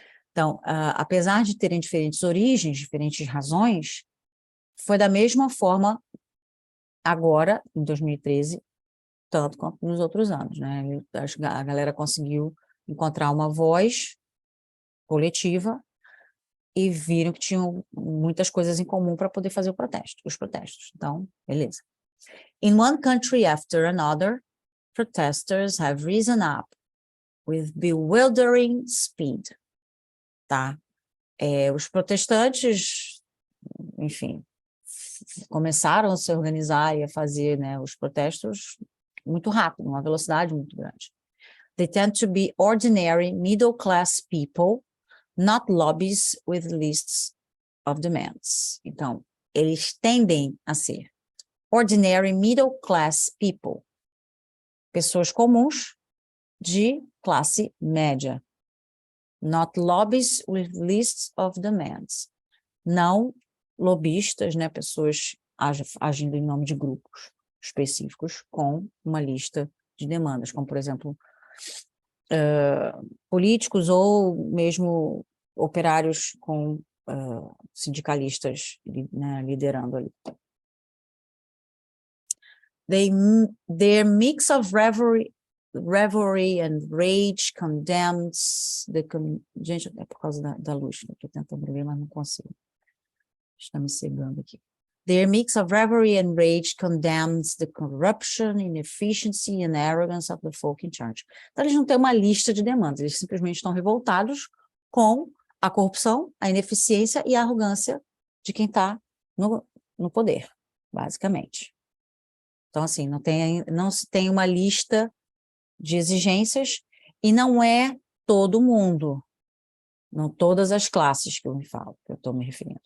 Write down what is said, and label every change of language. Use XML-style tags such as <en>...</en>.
<pt>Então, apesar de terem diferentes origens, diferentes razões, foi da mesma forma agora, em 2013, tanto quanto nos outros anos, né? A galera conseguiu encontrar uma voz coletiva e viram que tinham muitas coisas em comum para poder fazer os protestos. Então, beleza.</pt> <en>In one country after another, protesters have risen up with bewildering speed.</en> <pt>Tá? Os protestantes, enfim, começaram a se organizar e a fazer, né, os protestos muito rápido, uma velocidade muito grande.</pt> <en>They tend to be ordinary middle-class people, not lobbies with lists of demands.</en> <pt>Então, eles tendem a ser</pt> <en>ordinary middle-class people,</en> <pt>pessoas comuns de classe média,</pt> <en>not lobbies with lists of demands,</en> <pt>não lobistas, né, pessoas agindo em nome de grupos específicos com uma lista de demandas, como, por exemplo, políticos ou mesmo operários com sindicalistas, né, liderando ali.</pt> <en>Their mix of revelry and rage condemns</en> <pt>Gente, é por causa da luz que eu estou tentando ver, mas não consigo. Está me cegando aqui.</pt> <en>Their mix of revelry and rage condemns the corruption, inefficiency and arrogance of the folk in charge.</en> <pt>Então, eles não têm uma lista de demandas, eles simplesmente estão revoltados com a corrupção, a ineficiência e a arrogância de quem está no poder, basicamente. Então, assim, não se tem uma lista de exigências e não é todo mundo, não todas as classes que eu estou me referindo.</pt>